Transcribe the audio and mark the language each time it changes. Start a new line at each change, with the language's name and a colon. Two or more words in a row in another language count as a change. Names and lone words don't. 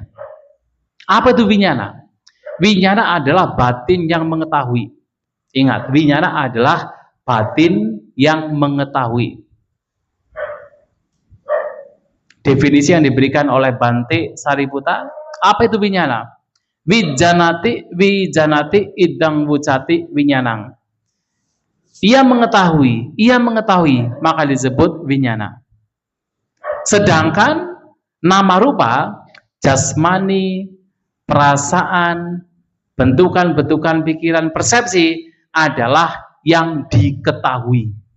Indonesian: Apa itu winyana? Winyana adalah batin yang mengetahui. Ingat, winyana adalah batin yang mengetahui. Definisi yang diberikan oleh Bante Sariputa, apa itu winyana?
Pali: Wijanati idang wucati winyanang.
Indonesian: Ia mengetahui, maka disebut winyana. Sedangkan nama rupa, jasmani, perasaan, bentukan-bentukan pikiran, persepsi adalah yang diketahui.